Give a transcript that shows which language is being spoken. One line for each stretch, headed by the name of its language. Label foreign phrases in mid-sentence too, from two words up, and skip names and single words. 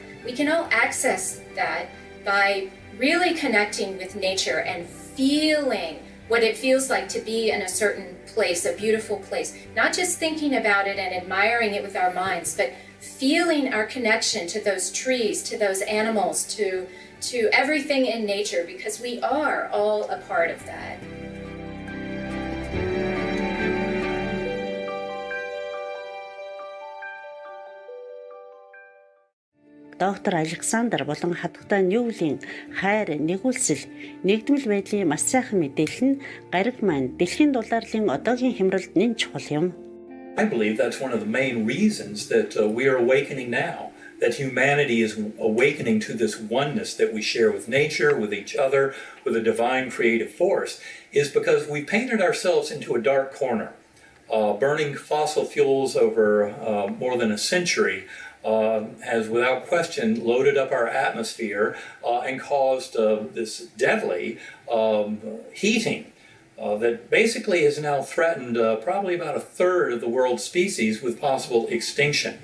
English: We can all access that by really connecting with nature and feeling what it feels like to be in a certain place, a beautiful place. Not just thinking about it and admiring it with our minds, but feeling our connection to those trees, to those animals, to everything in nature, because we are all a part of that.
Mongolian: Доктор Александр болон хатагта Ньювелийн хайр, нэгүүлсэл, нэгдмэл байдлын маш сайхан мэдээлэл нь гариг маань дэлхийн дулаарлын одоогийн хямралд нэн чухал юм.
English: I believe that's one of the main reasons that we are awakening now, that humanity is awakening to this oneness that we share with nature, with each other, with a divine creative force, is because we painted ourselves into a dark corner. Burning fossil fuels over more than a century has without question loaded up our atmosphere and caused this deadly heating that basically has now threatened probably about a third of the world's species with possible extinction.